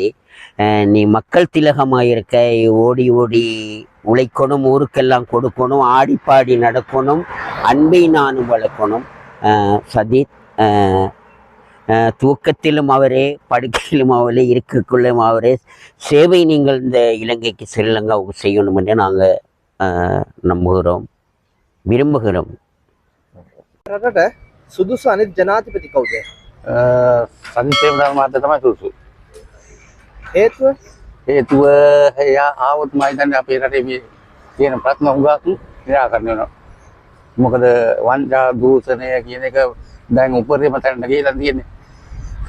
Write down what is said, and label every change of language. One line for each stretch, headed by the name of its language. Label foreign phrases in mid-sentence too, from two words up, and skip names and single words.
Tamil: நீ மக்கள் திலகமாக இருக்க, ஓடி ஓடி உழைக்கணும், ஊருக்கெல்லாம் கொடுக்கணும், ஆடிப்பாடி நடக்கணும், அன்பை நானும் வளர்க்கணும். சஜித் தூக்கத்திலும் அவரே, படுக்கையிலும் அவரே, இருக்கக்குள்ளும் அவரே சேவை நீங்கள் இந்த இலங்கைக்கு ஸ்ரீலங்காவுக்கு செய்யணும் என்று நாங்கள் நம்புகிறோம், விரும்புகிறோம்.
Sinhala: සුදුසු අනිත් ජනාධිපති කවුද? සජිත් ප්‍රේමදාස මහත්තයා තමයි සුදුසු. හේතුව එයා ආවොත් මම හිතන්නේ අපේ රටේ මේ තියෙන ප්‍රශ්න හුඟක් निराකරණය වෙනවා. මොකද වංචා දූෂණය කියන එක දැන් උපරිම තැනට ගිහිලා තියෙන්නේ.